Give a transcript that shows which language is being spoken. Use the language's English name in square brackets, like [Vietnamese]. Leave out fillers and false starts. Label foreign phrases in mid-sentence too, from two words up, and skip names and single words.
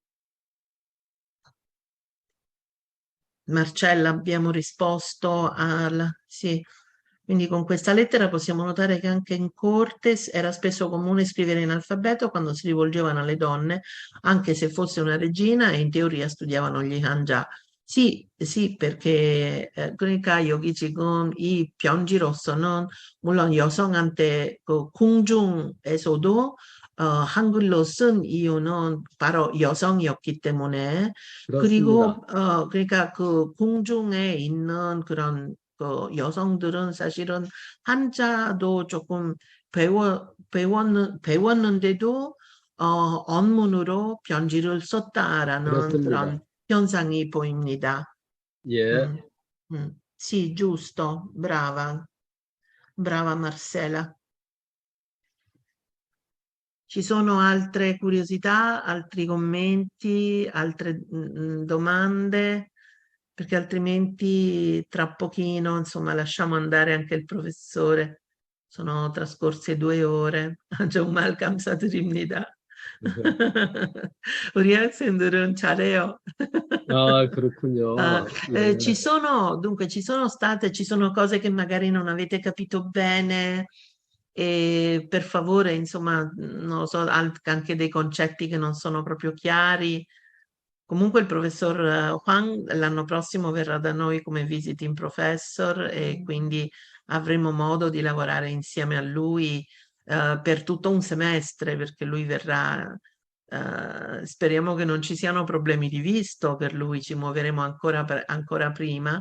[Italian] Marcella, abbiamo risposto sì. Quindi con questa lettera possiamo notare che anche in corte era spesso comune scrivere in alfabeto quando si rivolgevano alle donne, anche se fosse una regina e in teoria studiavano gli hanja. Sì, perché [Korean] 그러니까 여기 지금 이 편지로서는 물론 여성한테 그 궁중에서도 한글로 쓴 이유는 바로 여성이었기 때문에 그리고 그렇습니다. 그러니까 그 궁중에 있는 그런 그 여성들은 사실은 한자도 조금 배웠는데도 언문으로 편지를 썼다라는 그렇습니다. 그런 현상이 보입니다. 예. [Italian] Sì, giusto, brava Marcela. Ci sono altre curiosità, altri commenti, altre domande? Perché altrimenti tra pochino, insomma, lasciamo andare anche il professore. Sono trascorse 2 ore. [Korean] 정말 감사드립니다. 우리 학생들은 잘해요. 아, 그렇군요. 예. [Italian] ci sono cose che magari non avete capito bene, e per favore, insomma, non lo so, anche dei concetti che non sono proprio chiari. Comunque il professor Huang l'anno prossimo verrà da noi come visiting professor e quindi avremo modo di lavorare insieme a lui per tutto un semestre, perché lui verrà, speriamo che non ci siano problemi di visto per lui, ci muoveremo ancora prima.